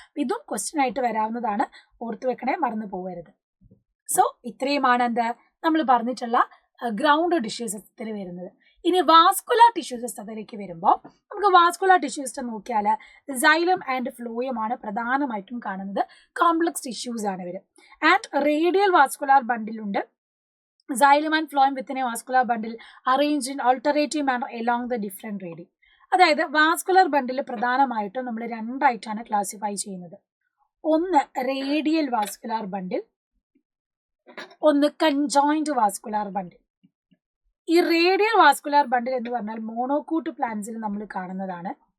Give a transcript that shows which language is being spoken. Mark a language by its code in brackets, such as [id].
[ml] ഇതും ക്വസ്റ്റ്യൻ ആയിട്ട് വരാവുന്നതാണ്, ഓർത്ത് വെക്കണേ, മറന്നു പോകരുത്. സോ ഇത്രയുമാണ് എന്ത് നമ്മൾ പറഞ്ഞിട്ടുള്ള ഗ്രൗണ്ട് ടിഷ്യൂ സിസ്റ്റത്തിൽ വരുന്നത്. ഇനി വാസ്കുലാർ ടിഷ്യൂ സിസ്റ്റത്തിലേക്ക് വരുമ്പോൾ നമുക്ക് വാസ്കുലാർ ടിഷ്യൂ സിസ്റ്റം നോക്കിയാൽ സൈലം ആൻഡ് ഫ്ലോയം ആണ് പ്രധാനമായിട്ടും കാണുന്നത്. കോംപ്ലക്സ് ടിഷ്യൂസ് ആണ് ഇവർ. And radial vascular ബണ്ടിലുണ്ട്. [en] Xylem and phloem within a vascular bundle arranged in alternative manner along the different radii. [ml] അതായത് വാസ്കുലർ ബണ്ടിൽ പ്രധാനമായിട്ടും നമ്മൾ രണ്ടായിട്ടാണ് ക്ലാസിഫൈ ചെയ്യുന്നത്. ഒന്ന് റേഡിയൽ വാസ്കുലാർ ബണ്ടിൽ, ഒന്ന് കൺജോയിന്റ് വാസ്കുലാർ ബണ്ടിൽ. ഈ റേഡിയൽ വാസ്കുലാർ ബണ്ടിൽ എന്ന് പറഞ്ഞാൽ മോണോക്കൂട്ട് പ്ലാന്റ്സിൽ നമ്മൾ കാണുന്നതാണ്.